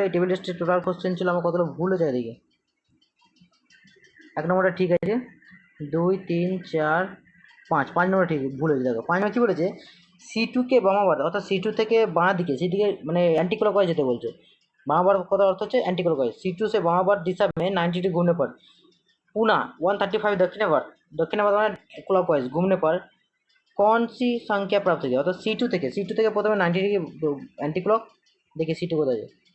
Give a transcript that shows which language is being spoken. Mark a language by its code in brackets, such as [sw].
[bn] এই টেবিল টেস্টের total question ছিল আমার কতগুলো ভুল হয়ে যায় এদিকে। 1 নম্বরটা ঠিক আছে, 2 3 4 5 নম্বর ঠিক, ভুল হয়েছে। দেখো 5 নম্বর কি বলেছে, C2 কে বামাবার অর্থাৎ C2 থেকে বাঁ দিকে, সেদিকে মানে অ্যান্টি ক্লকওয়াইজ যেতে বলছে। বামাবার কথা অর্থ হচ্ছে অ্যান্টি क्लॉकवाइज। [hi] C2 से बामाबार दिशा में 90 डिग्री घूमने पर पुनः 135 दक्षिणावर्त মানে क्लॉकवाइज घूमने पर कौन सी संख्या प्राप्त होगी। [bn] অর্থাৎ C2 থেকে প্রথমে 90 ডিগ্রি অ্যান্টি ক্লক, দেখি C2 কোথায় যায়।